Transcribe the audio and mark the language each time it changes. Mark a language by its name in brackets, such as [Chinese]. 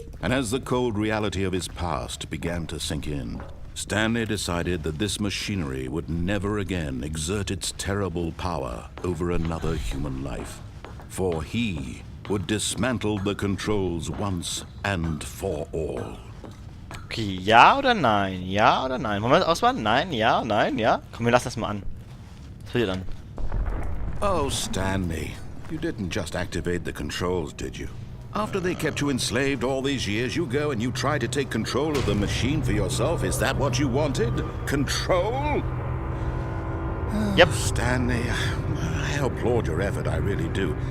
[English] And as the cold reality of his past began to sink in, Stanley decided that this machinery would never again exert its terrible power over another human life. For he would dismantle the controls once and for all. [German] Okay, ja oder nein? Ja oder nein? Wollen wir das auswählen? Nein, ja, nein, ja? Komm, wir lassen das mal an. Was will ihr dann? [English] Oh, Stanley, you didn't just activate the controls, did you? After they kept you enslaved all these years, you go and you try to take control of the machine for yourself? Is that what you wanted? Control? Yep. Stanley, I applaud your effort, I really do.